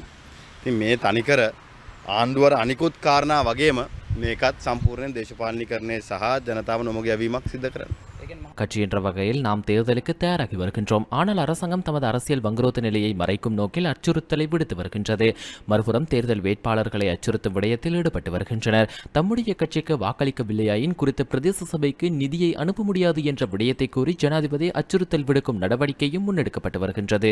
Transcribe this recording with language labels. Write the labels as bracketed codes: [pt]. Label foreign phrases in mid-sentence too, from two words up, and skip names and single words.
[si] ඉතින් මේ තනිකර ආණ්ඩුවර අනිකුත් කාරණා වගේම මේකත් සම්පූර්ණ දේශපාලනීකරණය සහ ජනතාව නොමග යැවීමක් සිදු කරනවා. [ta] கட்சி என்ற வகையில் நாம் தேர்தலுக்கு தயாராகி வருகின்றோம். ஆனால் அரசாங்கம் தமது அரசியல் வங்குரோத்த நிலையை மறைக்கும் நோக்கில் அச்சுறுத்தலை விடுத்து வருகின்றது. மறுபுறம் தேர்தல் வேட்பாளர்களை அச்சுறுத்தும் விடயத்தில் ஈடுபட்டு வருகின்றனர். தம்முடைய கட்சிக்கு வாக்களிக்கவில்லையாயின் குறித்த பிரதேச சபைக்கு நிதியை அனுப்ப முடியாது என்ற விடயத்தை கூறி ஜனாதிபதி அச்சுறுத்தல் விடுக்கும் நடவடிக்கையும் முன்னெடுக்கப்பட்டு வருகின்றது.